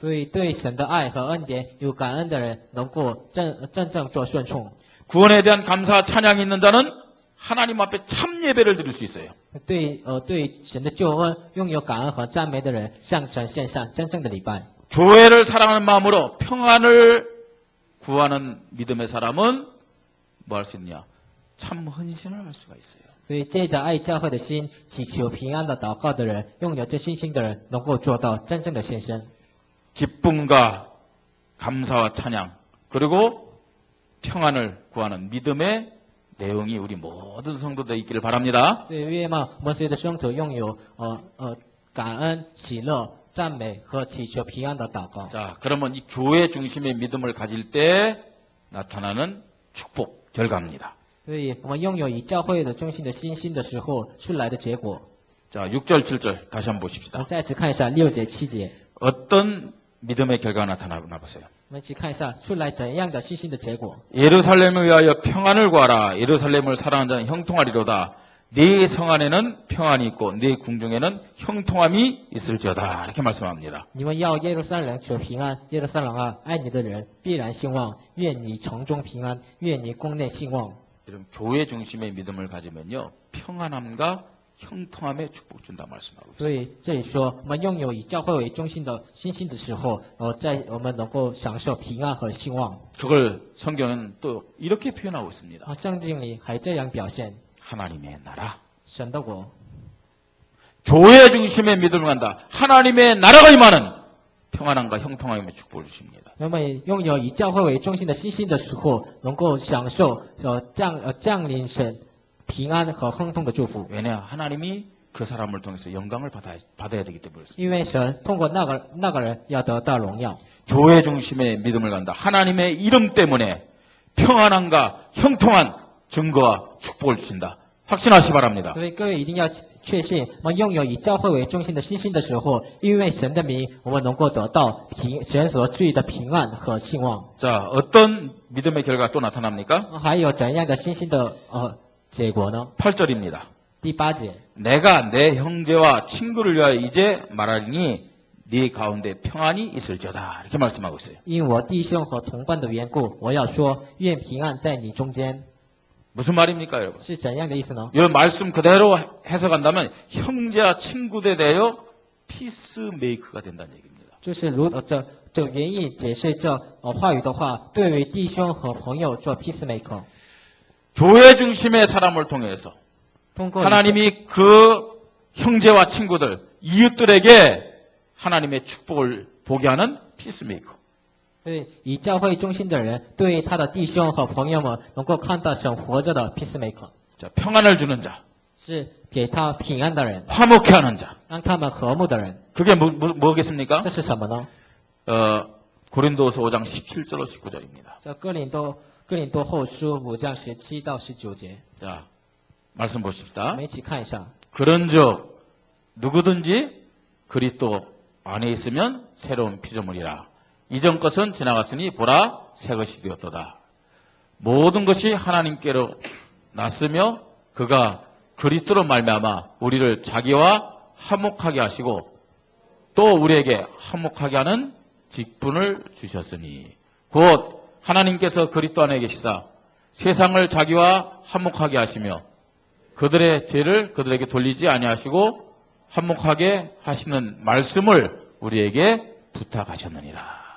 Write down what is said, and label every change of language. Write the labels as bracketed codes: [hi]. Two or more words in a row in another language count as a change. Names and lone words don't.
[zh] 所以对神的爱和恩典有感恩的人，能够真正做顺从。 [ko] 구원에 대한 감사 찬양이 있는 자는 하나님 앞에 참 예배를 드릴 수 있어요. [zh] 对神的救恩拥有感恩和赞美的人，向神献上真正的礼拜。 [ko] 교회를 사랑하는 마음으로 평안을 구하는 믿음의 사람은 뭐 할 수 있냐? 참 헌신을 할 수가 있어요. [zh] 所以借着爱教会的心，祈求平安的祷告的人，拥有这信心的人，能够做到真正的献身。 [ko] 기쁨과 감사와 찬양 그리고 평안을 구하는 믿음의 내용이 우리 모든 성도들에 있기를 바랍니다. [zh] 所以愿望我们所有的圣徒拥有感恩、喜乐、赞美和祈求平安的祷告。 [ko] 자, 그러면 이 교회 중심의 믿음을 가질 때 나타나는 축복 결과입니다. [zh] 所以我们拥有以教会的中心的信心的时候出来的结果。 [ko] 자, 6절, 7절 다시 한번 [zh] 我 [ko] 보십시다. [zh] 们再次看一下6节、7节， [ko] 어떤 믿음의 결과가 나타나나 보세요. [zh] 我们一起看一下出来怎样的信心的结果。 [ko] 예루살렘을 위하여 평안을 구하라. 예루살렘을 사랑하는 자는 형통하리로다. 네 성 안에는 평안이 있고 네 궁중에는 형통함이 있을지어다. 이렇게 말씀합니다. [zh] 你们要耶路撒冷求平安，耶路撒冷啊，爱你的人必然兴旺。愿你城中平安，愿你宫内兴旺。 [ko] 이런 교회 중심의 믿음을 가지면요. 평안함과 형통함에 축복 준다 말씀하고 [zh] 所 [ko] 있어요. [zh] 以这里说，我们拥有以教会为中心的信心的时候，在我们能够享受平安和兴旺。 [ko] 그걸 성경은 또 이렇게 표현하고 있습니다. [zh] 圣经里还这样表现 [ko] 하나님의 나라. [zh] 神的国。 [ko] 교회 중심의 믿음을 간다. 하나님의 나라가 임하는 평안함과 형통함의 축복을 주십니다. [zh] 那么拥有以教会为中心的信心的时候，能够享受降临神平安和亨通的祝福。 [ko] 왜냐? 하나님이 그 사람을 통해서 영광을 받아야 되기 때문에 그렇습니다. [zh] 因为神通过那个人要得到荣耀。 [ko] 교회 중심의 믿음을 간다. 하나님의 이름 때문에 평안함과 형통한 증거와 축복을 주신다. 확신하시 바랍니다. [zh] 所以各位一定要确信，我们拥有以教会为中心的信心的时候，因为神的名，我们能够得到神所赐予的平安和兴旺。 [ko] 자, 어떤 믿음의 결과가 또 나타납니까? [zh] 还有怎样的信心的结果呢？ [ko] 8절입니다. [zh] 第八节， [ko] 내가 내 형제와 친구를 위하여 이제 말하리니 네 가운데 평안이 있을지어다. 이렇게 말씀하고 있어요. [zh] 因我弟兄和同伴的缘故，我要说，愿平安在你中间， [ko] 무슨 말입니까, 여러분? [zh] 是怎样的意思呢？ [ko] 이 말씀 그대로 해석한다면 형제와 친구에 대하여 피스메이크가 된다는 얘기입니다. [zh] 就是这原意解释这话语的话，对为弟兄和朋友做 peacemaker， [ko] 교회 중심의 사람을 통해서 [zh] 通过 [ko] 하나님이 그 형제와 친구들, 이웃들에게 하나님의 축복을 보게 하는 피스메이커. [zh] 对以教会中心的人，对他的弟兄和朋友们能够看到神活着的 peacemaker， [ko] 자, 평안을 주는 자, [zh] 是给他平安的人， [ko] 화목해 하는 자. [zh] 让他们和睦的人。 [ko] 그게 뭐겠습니까? [zh] 这是什么呢？ [ko] 고린도서 5장 17절로 19절입니다. [zh] 这哥林多后书5章17到19节， [ko] 자, 말씀 [zh] 我 [ko] 보십시다. [zh] 们一起看一下。 [ko] 그런즉 누구든지 그리스도 안에 있으면 새로운 피조물이라. 이전 것은 지나갔으니 보라 새 것이 되었도다. 모든 것이 하나님께로 났으며 그가 그리스도로 말미암아 우리를 자기와 화목하게 하시고 또 우리에게 화목하게 하는 직분을 주셨으니 곧 하나님께서 그리스도 안에 계시사 세상을 자기와 화목하게 하시며 그들의 죄를 그들에게 돌리지 아니하시고 화목하게 하시는 말씀을 우리에게 부탁하셨느니라.